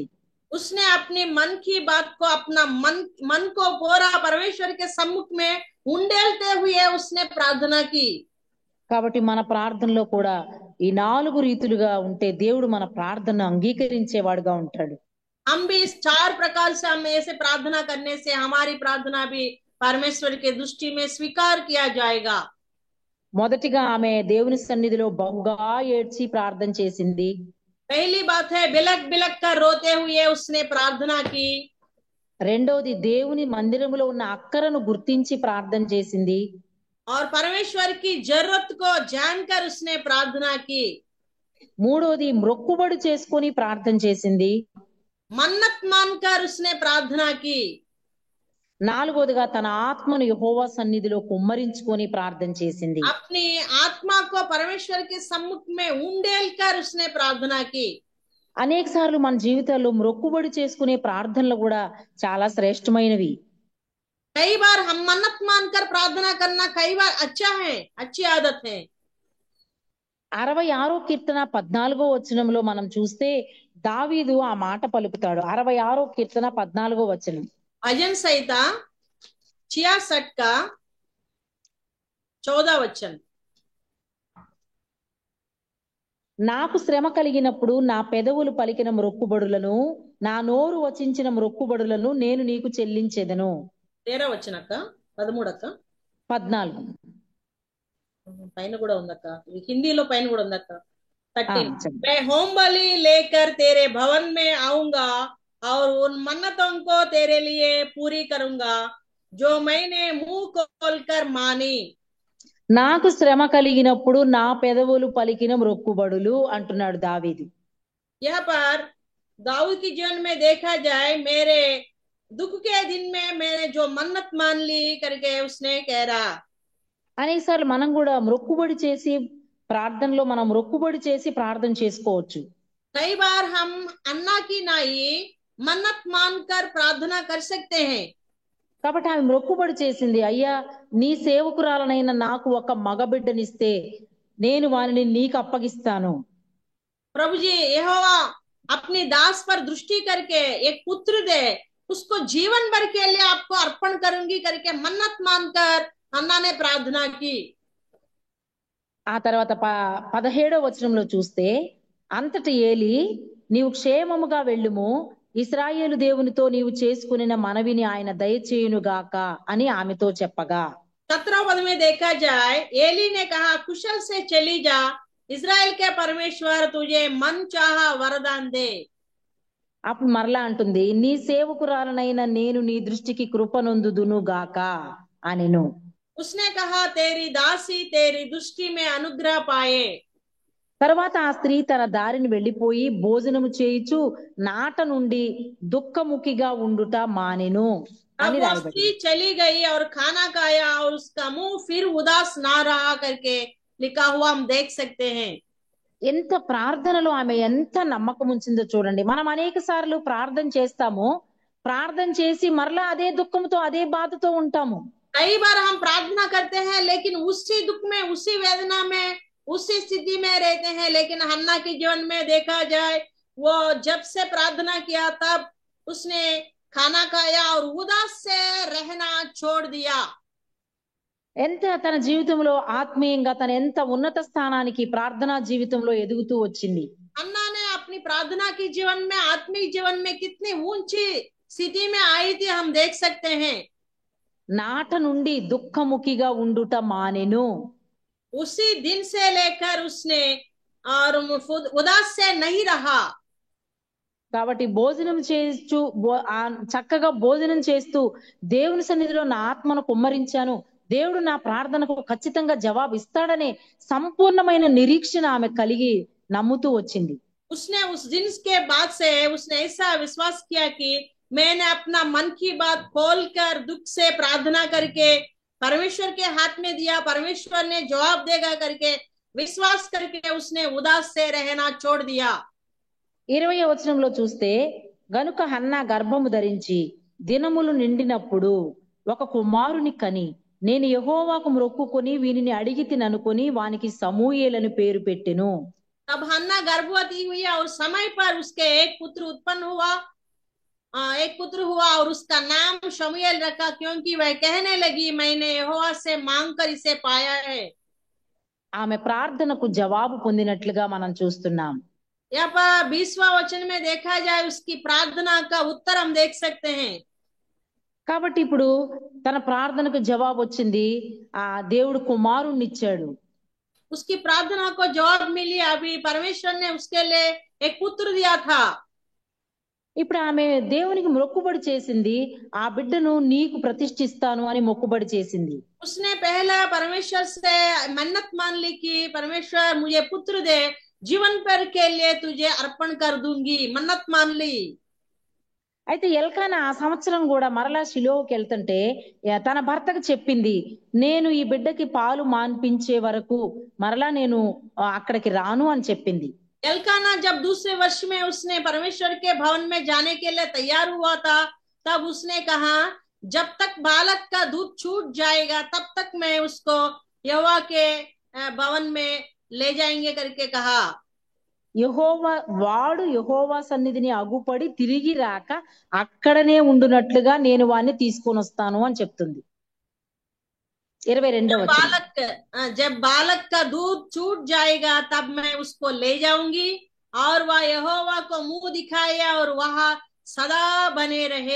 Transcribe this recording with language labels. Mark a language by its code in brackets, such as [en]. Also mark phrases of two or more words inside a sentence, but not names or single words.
[hi] उसने अपने मन की बात को, अपना मन को पूरा परमेश्वर के सम्मुख में उंडेलते हुए उसने प्रार्थना की। [te] కాబట్టి మన ప్రార్థనలో కూడా ఈ 4 రీతులుగా ఉంటే దేవుడు మన ప్రార్థనను అంగీకరించేవాడుగా ఉంటాడు. [hi] हम भी इस 4 प्रकार से, हम ऐसे प्रार्थना करने से हमारी प्रार्थना भी परमेश्वर के दृष्टि में स्वीकार किया जाएगा। [te] మొదటిగా ఆమె దేవుని సన్నిధిలో బహుగా ఏడ్చి ప్రార్థన చేసింది. [hi] पहली बात है, बिलक बिलक कर रोते हुए उसने प्रार्थना की। [te] రెండోది దేవుని మందిరములో ఉన్న అక్కరను గుర్తించి ప్రార్థన చేసింది. [hi] और परमेश्वर की जरूरत को जानकर उसने प्रार्थना की। [te] మూడోది మొక్కుబడి చేసుకొని ప్రార్థన చేసింది. [hi] मन्नत मानकर उसने प्रार्थना की। [te] నాలుగోదిగా తన ఆత్మను యెహోవా సన్నిధిలో కుమ్మరించుకొని ప్రార్థన చేసింది. [hi] अपनी आत्मा को परमेश्वर के सम्मुख में उंडेलकर उसने प्रार्थना की। [te] అనేక సార్లు మన జీవితాల్లో మొక్కుబడి చేసుకునే ప్రార్థనలు కూడా చాలా శ్రేష్టమైనవి. [hi] कई बार हम मन्नत मानकर प्रार्थना करना कई बार अच्छा है, अच्छी आदत है। [te] 66వ కీర్తన 14వ వచనంలో మనం చూస్తే దావీదు ఆ మాట పలుకుతాడు. 66వ కీర్తన 14వ వచనం, [hi] भजन संहिता 66 का 14 वचन, [te] నాకు శ్రమ కలిగినప్పుడు నా పెదవులు పలికిన మొక్కుబడులను, నా నోరు వచించిన మొక్కుబడులను నేను నీకు చెల్లించెదను. [hi] 13 वचन अक्का, 13 अक्का, 14 [te] పైన కూడా ఉందక్క, హిందీలో పైన కూడా ఉందక్క. 13, చెప్పండి. [hi] मैं होम बलि लेकर तेरे भवन में आऊंगा और उन मन्नतों को तेरे लिए पूरी करूंगा जो मैंने मुंह खोलकर मानी। [te] నాకు శ్రమ కలిగినప్పుడు నా పెదవులు పలికిన మొక్కుబడులు అంటున్నాడు దావీదు. [hi] यहाँ पर दाऊद की जीवन में देखा जाए, मेरे दुख के दिन में मैंने जो मन्नत मान ली करके उसने कह रहा। [te] అనేకసార్లు మనం కూడా మొక్కుబడి చేసి ప్రార్థనలో మనం మొక్కుబడి చేసి ప్రార్థన చేసుకోవచ్చు. [hi] कई बार हम अन्ना की नाई मन्नत मानकर प्रार्थना कर सकते हैं। [te] కాబట్టి ఆమె మొక్కుబడి చేసింది, అయ్యా నీ సేవకురాలనైన నాకు ఒక మగబిడ్డనిస్తే నేను వానిని నీకు అప్పగిస్తాను. [hi] प्रभु जी, यहोवा अपनी दास पर दृष्टि करके एक पुत्र दे, उसको जीवन भर के लिए आपको अर्पण करूंगी करके मन्नत मानकर हन्ना ने प्रार्थना की। [te] ఆ తర్వాత 17వ వచనంలో చూస్తే, అంతటి ఏలి, నీవు క్షేమముగా వెళ్ళుము, ఇశ్రాయేలు దేవునితో నీవు చేసుకునిన మనవిని ఆయన దయచేయునుగాక అని ఆమెతో చెప్పగా, [hi] 17 पद में देखा जाए, एली ने कहा कुशल से चली जा, इस्राएल के परमेश्वर तुझे मन चाहा वरदान दे। [te] అప్పుడు మరలా అంటుంది, నీ సేవకురాలనైన నేను నీ దృష్టికి కృపనొందుదును గాక అనెను. [hi] उसने कहा तेरी दासी तेरी दृष्टि में अनुग्रह पाए। [te] తర్వాత ఆ స్త్రీ తన దారిని వెళ్ళిపోయి భోజనము చేయుచు నాట నుండి దుఃఖముఖిగా ఉండుట మానెను [hi] अब [te] అని [hi] वो [te] రాయబడింది. [hi] स्त्री चली गई और खाना खाया और उसका मुंह फिर उदास ना रहा करके लिखा हुआ हम देख सकते हैं। [te] ఎంత ప్రార్థనలో ఆమె ఎంత నమ్మకం ఉంచిందో చూడండి. మనం అనేక సార్లు ప్రార్థన చేస్తాము, ప్రార్థన చేసి మరలా అదే దుఃఖంతో అదే బాధతో ఉంటాము. [hi] कई बार हम प्रार्थना करते हैं लेकिन उसी दुख में उसी वेदना में उसी स्थिति में रहते हैं। लेकिन हन्ना के जीवन में देखा जाए, वो जब से प्रार्थना किया तब उसने खाना खाया और उदास से रहना छोड़ दिया। [te] ఎంత తన జీవితంలో ఆత్మీయంగా తన ఎంత ఉన్నత స్థానానికి ప్రార్థనా జీవితంలో ఎదుగుతూ వచ్చింది. [hi] हन्ना ने अपनी प्रार्थना के जीवन में आत्मिक जीवन में कितनी ऊंची स्थिति में आई थी हम देख सकते हैं। [te] నాట నుండి దుఃఖముఖిగా ఉండుట మానెను. [hi] उसी दिन से लेकर उसने और उदास से नहीं रहा। [te] కాబట్టి భోజనం చేస్తూ చక్కగా భోజనం చేస్తూ దేవుని సన్నిధిలో నా ఆత్మను కుమ్మరించాను, దేవుడు నా ప్రార్థనకు ఖచ్చితంగా జవాబు ఇస్తాడనే సంపూర్ణమైన నిరీక్షణ ఆమె కలిగి నమ్ముతూ వచ్చింది. [hi] उसने उस दिन के बाद से उसने ऐसा विश्वास किया कि मैंने अपना मन की बात खोलकर दुख से प्रार्थना करके परमेश्वर के हाथ में दिया, परमेश्वर ने जवाब देगा करके विश्वास करके उसने उदास से रहना छोड़ दिया। [te] 20వ వచనంలో చూస్తే, గనుక హన్నా గర్భము ధరించి దినములు నిండినప్పుడు ఒక కుమారుని కని నేను యెహోవాకు మొక్కుకొని వీనిని అడిగితిననుకొని వానికి సమూయేలని పేరు పెట్టెను. [hi] तब हन्ना गर्भवती हुई और समय पर उसके एक पुत्र उत्पन्न हुआ, एक पुत्र हुआ और उसका नाम शमूएल रखा, क्योंकि वह कहने लगी मैंने यहोवा से मांग कर इसे पाया है। [te] ఆమె ప్రార్థనకు జవాబు పొందినట్లుగా మనం చూస్తున్నాం. [hi] यहाँ पर 20वां वचन में देखा जाए उसकी प्रार्थना का उत्तर हम देख सकते हैं। [te] కాబట్టి ఇప్పుడు తన ప్రార్థనకు జవాబు వచ్చింది, ఆ దేవుడు కుమారుణ్ణి ఇచ్చాడు. [hi] उसकी प्रार्थना को जवाब मिली, अभी परमेश्वर ने उसके लिए एक पुत्र दिया था। [te] ఇప్పుడు ఆమె దేవునికి మొక్కుబడి చేసింది, ఆ బిడ్డను నీకు ప్రతిష్ఠిస్తాను అని మొక్కుబడి చేసింది. [hi] उसने पहला परमेश्वर से मन्नत मान ली कि परमेश्वर मुझे पुत्र दे, जीवन भर के लिए तुझे अर्पण कर दूंगी, मन्नत मान ली। [te] అయితే ఎల్కానా ఆ సంవత్సరం కూడా మరలా షిలోహుకి వెళ్తుంటే తన భర్తకు చెప్పింది, నేను ఈ బిడ్డకి పాలు మాన్పించే వరకు మరలా నేను అక్కడికి రాను అని చెప్పింది. [hi] एल्काना जब दूसरे वर्ष में उसने परमेश्वर के भवन में जाने के लिए तैयार हुआ था, तब उसने कहा जब तक बालक का दूध छूट जाएगा तब तक मैं उसको यहोवा के भवन में ले जाएंगे करके कहा। [te] వాడు యెహోవా సన్నిధిని అగుపడి తిరిగి రాక అక్కడనే ఉండునట్లుగా నేను వాడిని తీసుకొని వస్తాను అని చెప్తుంది. 22వ వచనం, [hi] जब बालक का दूध छूट जाएगा तब मैं उसको ले जाऊंगी और वह यहोवा को मुंह दिखाए और वहां सदा बने रहे।